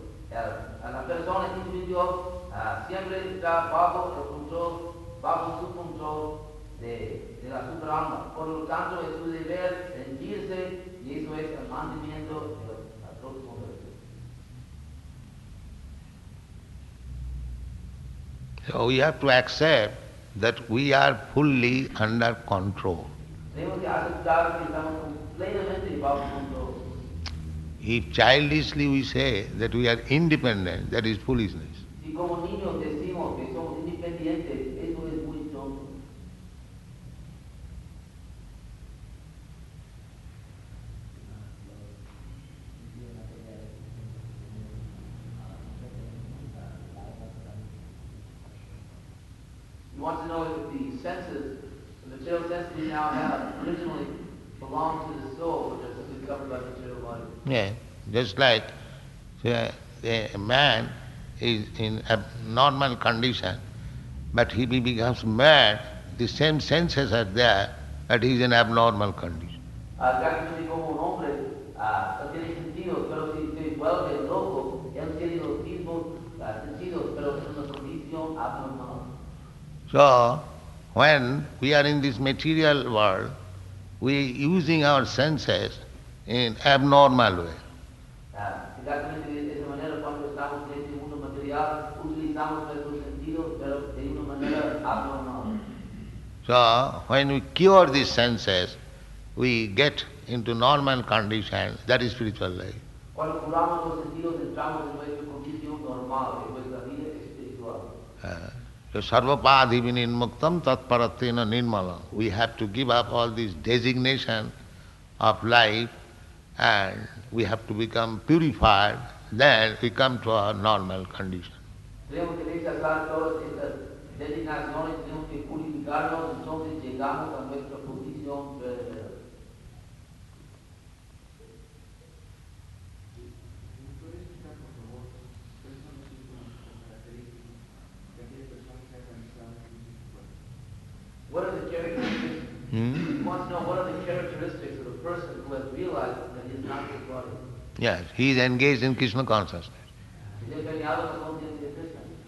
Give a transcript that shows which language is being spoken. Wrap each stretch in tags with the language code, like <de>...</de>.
<es>La persona individual siempre está bajo su control de la superalma. Por lo tanto, es su deber rendirse y eso es el mantenimiento del próximo verso.</es> <en>So we have to accept that we are fully under control.</en> <es>Tenemos que aceptar que estamos completamente bajo control.</es> <en>If childishly we say that we are independent, that is foolishness.</en> <es>Si como niños decimos que somos independientes, eso es muy tonto.</es> <en>You want to know if the senses, the material senses we now have, originally belonged to the soul, which is discovered by the material body. Yeah, just like a man is in a normal condition, but he becomes mad, the same senses are there, but he is in abnormal condition.</en> <es>Prácticamente como un hombre, no tiene sentido, pero si se vuelve loco, él tiene los mismos sentidos, pero en una condición abnormal.</es> <en>So, when we are in this material world, we are using our senses in abnormal way.</en> <es>Exactamente de esa manera, cuando estamos en este mundo material, utilizamos nuestros sentidos, pero de una manera abnormal.</es> <en>So, when we cure these senses, we get into normal condition, that is spiritual life.</en> <es>Cuando curamos los sentidos, entramos en nuestra condición normal, en nuestra vida espiritual.</es> <sa>So, sarvapadhi vinimuktam tatparatena nirmalam.</sa> <en>We have to give up all this designation of life and we have to become purified, then we come to our normal condition.</en> <es>Tenemos que rechazar todas estas designaciones, tenemos que purificarnos, entonces llegamos a nuestra posición verdadera. ¿Puedes explicar, por favor, cuáles son los síntomas o características de aquella persona que ha realizado el físico cuerpo?</es> <en>What are the characteristics? He wants to know what are the characteristics of a person who has realized that he is not his body. Yes, he is engaged in Krishna consciousness.</en> <es>Es empeñado en la conciencia de Krishna.</es>